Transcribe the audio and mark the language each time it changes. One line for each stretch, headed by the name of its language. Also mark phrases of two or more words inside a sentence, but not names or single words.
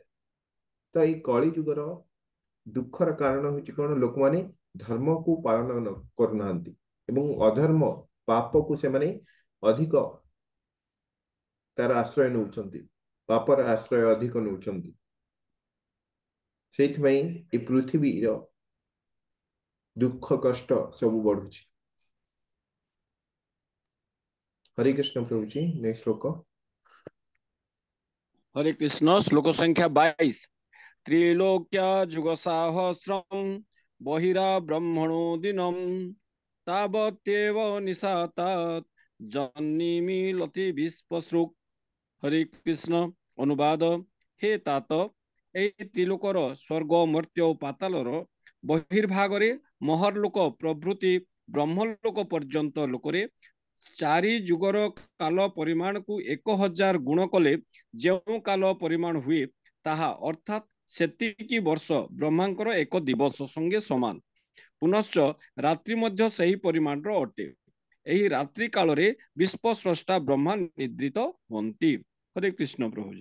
Odia: ତ ଏଇ କଳି ଯୁଗର ଦୁଃଖର କାରଣ ହଉଛି କଣ, ଲୋକମାନେ ଧର୍ମକୁ ପାଳନ କରୁନାହାନ୍ତି ଏବଂ ଅଧର୍ମ ପାପକୁ ସେମାନେ ଅଧିକ ତାର ଆଶ୍ରୟ ନେଉଛନ୍ତି, ପାପର ଆଶ୍ରୟ ଅଧିକ ନେଉଛନ୍ତି। ସେଇଥିପାଇଁ ଏ ପୃଥିବୀର ଦୁଃଖ କଷ୍ଟ ସବୁ ବଢୁଛି।
Hindi: हरे कृष्ण प्रभु जी। नेक्स्ट श्लोक। हरे कृष्ण। श्लोक संख्या 22।
Sanskrit: त्रिलोक्या जुगसाहस्रम बहिरा ब्रह्मणो दिनम तावत्येव निशातात जन्निमीलति विश्वसृक्।
Hindi: हरे कृष्ण। अनुवाद। हे तात,
Odia: ଏଇ ତ୍ରିଲୋକର ସ୍ୱର୍ଗ ମର୍ତ୍ତ୍ୟ ଓ ପାତାଳର ବହିର୍ଭାଗରେ ମହର୍ଲୋକ ପ୍ରଭୃତି ବ୍ରହ୍ମଲୋକ ପର୍ଯ୍ୟନ୍ତ ଲୋକରେ ଚାରି ଯୁଗର କାଳ ପରିମାଣକୁ 1000 ଗୁଣ କଲେ ଯେଉଁ କାଳ ପରିମାଣ ହୁଏ ତାହା ଅର୍ଥାତ୍ ସେତିକି ବର୍ଷ ବ୍ରହ୍ମାଙ୍କର ଏକ ଦିବସ ସଙ୍ଗେ ସମାନ। ପୁନଶ୍ଚ ରାତ୍ରି ମଧ୍ୟ ସେହି ପରିମାଣର ଅଟେ। ଏହି ରାତ୍ରି କାଳରେ ବିଶ୍ୱ ସ୍ରଷ୍ଟା ବ୍ରହ୍ମା ନିଦ୍ରିତ ହୁଅନ୍ତି। ହରେ କୃଷ୍ଣ ପ୍ରଭୁଜୀ।